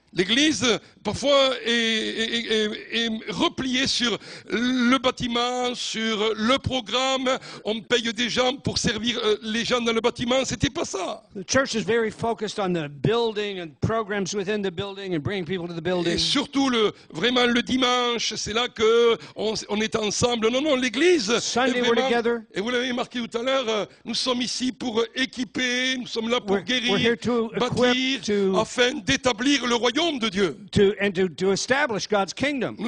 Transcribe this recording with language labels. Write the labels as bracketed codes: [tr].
[fr] L'Église, parfois, est repliée sur le bâtiment, sur le programme. On paye des gens pour servir les gens dans le bâtiment. C'était pas ça. [en] The church is very focused on the building and programs within the building and bringing people to the building. [fr] Et surtout, vraiment le dimanche, c'est là que on est ensemble. Non, l'Église. [en] Sunday we're together. [fr] Et vous l'avez marqué tout à l'heure, nous sommes ici pour équiper, nous sommes là pour guérir, bâtir, afin d'établir le royaume de Dieu. [en] To establish God's kingdom.